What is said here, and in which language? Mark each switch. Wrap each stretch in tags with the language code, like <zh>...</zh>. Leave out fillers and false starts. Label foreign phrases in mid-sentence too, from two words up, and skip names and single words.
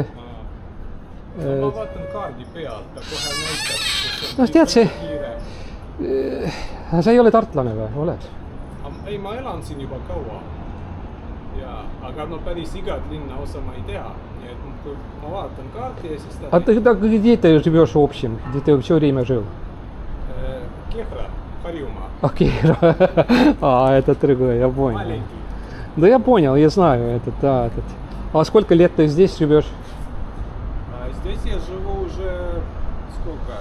<et>Ma vaatan kaardi pealt, ta kohe näitab. No tead see, sa ei ole tartlane või, oled? Ei, ma elan siin juba kaua. Aga päris igat linna osa ma ei tea. Nii et kui ma vaatan kaarti ja siis ta...</et> <ru>Где ты живешь в общем? Где ты все время жил?</ru> <et>Kehra, Harjumaa.</et> <ru>Кехра. Это другое, я понял. Маленький. Да я понял, я знаю этот. А сколько лет ты здесь живешь? Здесь я живу уже сколько?</ru>